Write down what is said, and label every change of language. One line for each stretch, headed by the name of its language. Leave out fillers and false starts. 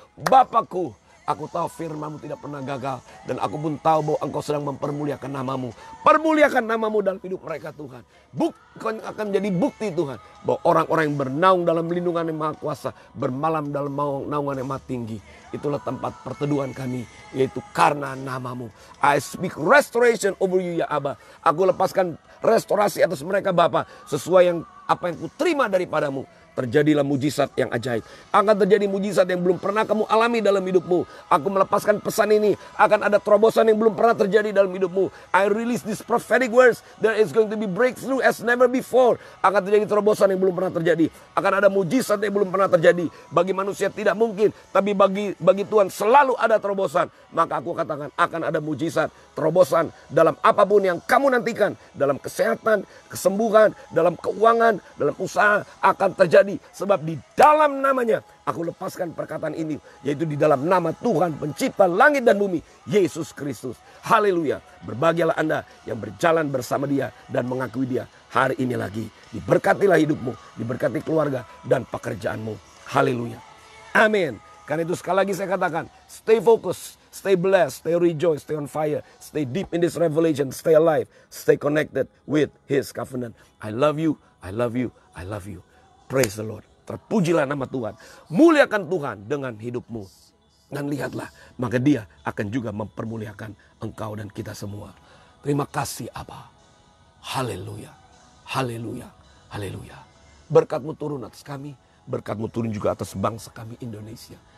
Indonesian: Bapakku, aku tahu firman-Mu tidak pernah gagal. Dan aku pun tahu bahwa Engkau sedang mempermuliakan nama-Mu. Permuliakan nama-Mu dalam hidup mereka Tuhan. Akan menjadi bukti Tuhan, bahwa orang-orang yang bernaung dalam lindungan yang Maha Kuasa, bermalam dalam naungan yang Maha Tinggi. Itulah tempat perteduhan kami, yaitu karena nama-Mu.
English: I speak restoration over you ya Abba.
Indonesian: Aku lepaskan restorasi atas mereka Bapa, sesuai yang apa yang kuterima daripada-Mu. Terjadilah mujizat yang ajaib. Akan terjadi mujizat yang belum pernah kamu alami dalam hidupmu. Aku melepaskan pesan ini. Akan ada terobosan yang belum pernah terjadi dalam hidupmu.
English: I release this prophetic words. There is going to be breakthrough as never before.
Indonesian: Akan terjadi terobosan yang belum pernah terjadi. Akan ada mujizat yang belum pernah terjadi. Bagi manusia tidak mungkin. Tapi bagi Tuhan selalu ada terobosan. Maka aku katakan akan ada mujizat, terobosan dalam apapun yang kamu nantikan. Dalam kesehatan, kesembuhan, dalam keuangan, dalam usaha akan terjadi. Sebab di dalam namanya aku lepaskan perkataan ini, yaitu di dalam nama Tuhan pencipta langit dan bumi, Yesus Kristus. Haleluya. Berbahagialah Anda yang berjalan bersama Dia dan mengakui Dia hari ini lagi. Diberkatilah hidupmu, diberkati keluarga dan pekerjaanmu.
English: Haleluya. Amin.
Indonesian: Karena itu sekali lagi saya katakan,
English: stay focused, stay blessed, stay rejoice, stay on fire, stay deep in this revelation, stay alive, stay connected with His covenant. I love you, I love you, I love you. Praise the Lord.
Indonesian: Terpujilah nama Tuhan. Muliakan Tuhan dengan hidupmu. Dan lihatlah, maka Dia akan juga mempermuliakan engkau dan kita semua. Terima kasih Abba. Haleluya. Haleluya. Haleluya. Berkat-Mu turun atas kami. Berkat-Mu turun juga atas bangsa kami Indonesia.